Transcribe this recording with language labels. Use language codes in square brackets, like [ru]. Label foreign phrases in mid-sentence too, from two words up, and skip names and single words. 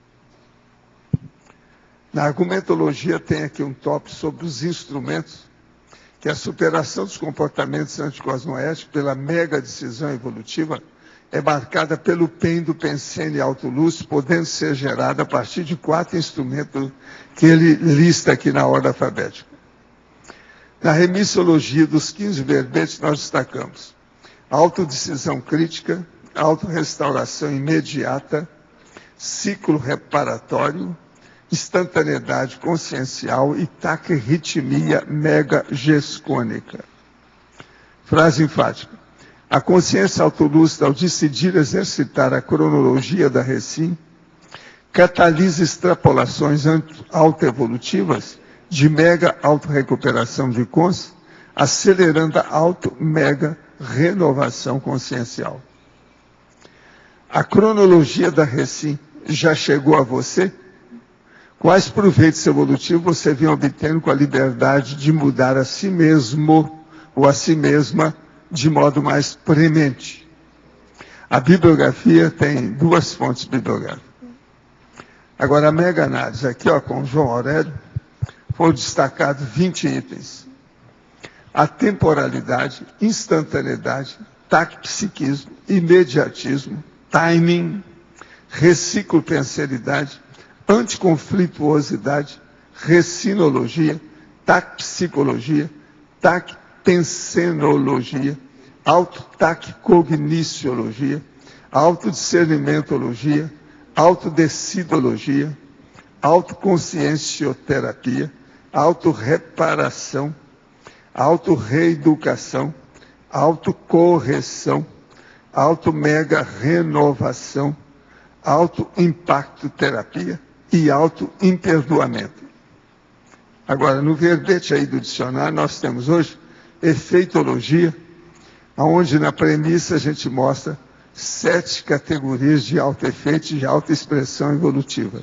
[pt] Na argumentologia tem aqui um tópico sobre os instrumentos que a superação dos comportamentos anticosmoéticos pela mega decisão evolutiva é marcada pelo PEN do Pensene Autoluz, podendo ser gerada a partir de 4 instrumentos que ele lista aqui na ordem alfabética. Na remissologia dos 15 verbetes, nós destacamos autodecisão crítica, autorrestauração imediata, ciclo reparatório, instantaneidade consciencial e taquirritmia mega-gescônica. Frase enfática. A consciência autolúcida, ao decidir exercitar a cronologia da Recim, catalisa extrapolações autoevolutivas de mega-autorrecuperação de consciência, acelerando a auto-mega-renovação consciencial. A cronologia da Recim já chegou a você? Quais proveitos evolutivos você vem obtendo com a liberdade de mudar a si mesmo ou a si mesma de modo mais premente? A bibliografia tem 2 fontes bibliográficas. Agora, a mega análise, aqui ó, com João Aurélio, foram destacados 20 itens. A temporalidade, instantaneidade, taquipsiquismo, imediatismo, timing, reciclopenseridade, anticonflituosidade, recinologia, taquipsicologia, taquipensenologia, autotaquicogniciologia, autodiscernimentologia, autodecidologia, autoconsciencioterapia, autorreparação, autorreeducação, autocorreção, automega-renovação, autoimpacto-terapia e autoimperdoamento. Agora, no verbete aí do dicionário, nós temos hoje efeitologia, onde na premissa a gente mostra 7 categorias de autoefeito e de autoexpressão evolutiva.